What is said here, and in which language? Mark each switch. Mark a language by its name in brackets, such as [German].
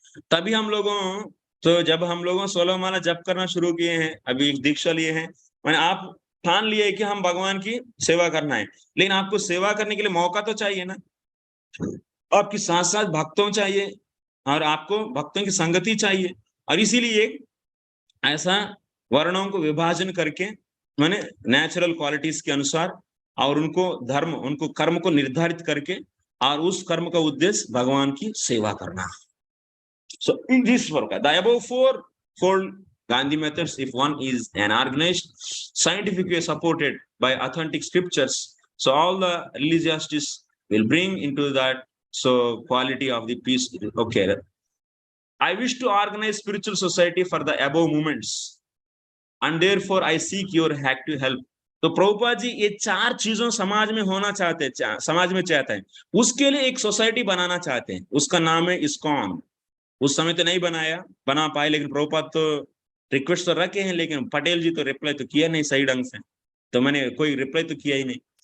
[Hindi] तभी हम लोगों तो जब हम लोगों 16 माला जप करना शुरू किए हैं, अभी दीक्षा लिए हैं, मैंने आप ठान लिए कि हम भगवान की सेवा करना है, लेकिन आपको सेवा करने के लिए मौका तो चाहिए ना, आपके साथ साथ भक्तों चाहिए और आपको भक्तों की संगति चाहिए। और इसीलिए ऐसा वर्णों को विभाजन करके माने नेचुरल क्वालिटीज के अनुसार और उनको धर्म उनको कर्म को निर्धारित करके, और उस कर्म का उद्देश्य भगवान की सेवा करना। [English] So in this work, the above fourfold Gandhi methods, if one is an organized, scientifically supported by authentic scriptures, so all the religiosities will bring into that so quality of the peace. Okay, I wish to organize spiritual society for the above movements, and therefore I seek your active help. [Hindi] तो प्रभुपाद जी ये 4 चीजों समाज में होना चाहते हैं, समाज में चाहते हैं, उसके लिए एक सोसाइटी बनाना चाहते हैं, उसका नाम है इस्कॉन। उस समय तो नहीं बना पाए, लेकिन प्रभुपाद तो रिक्वेस्ट तो रखे हैं, लेकिन पटेल जी तो रिप्लाई तो किया नहीं सही ढंग से, तो मैंने कोई रिप्लाई तो किया ही नहीं।